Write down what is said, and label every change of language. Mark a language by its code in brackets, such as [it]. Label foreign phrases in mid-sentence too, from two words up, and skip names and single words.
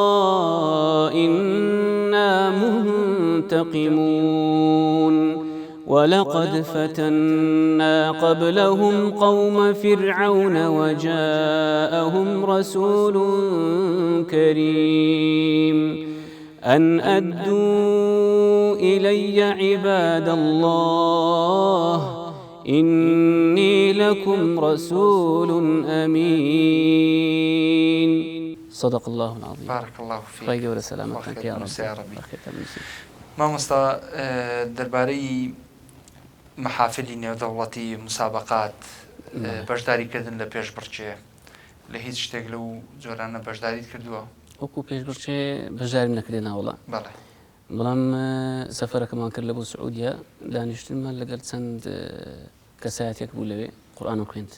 [ar] إنا منتقمون ولقد فتنا قبلهم قوم فرعون وجاءهم رسول كريم أن أدوا إلي عباد الله إني لكم رسول أمين. صدق الله العظيم. بارك الله فيك. خير وسلامتك يا رب. [ckb] ما مستا درباري محافلی نێودەوڵەتی مسابقات بەشداریکردن لە پێشبڕکێ لە هیچ شتێک لەو جۆرانە بەشداریت کردووە؟ وەکو پێشبڕکێ بەشداریم نەکردێ ناوەڵە، بەڵام سەفەرەکەمان کرد لە بۆ سعودیا، دانیشتنمان لەگەڵ چەند کەسایەتێک بوو لەوێ، قورئانم خوێند.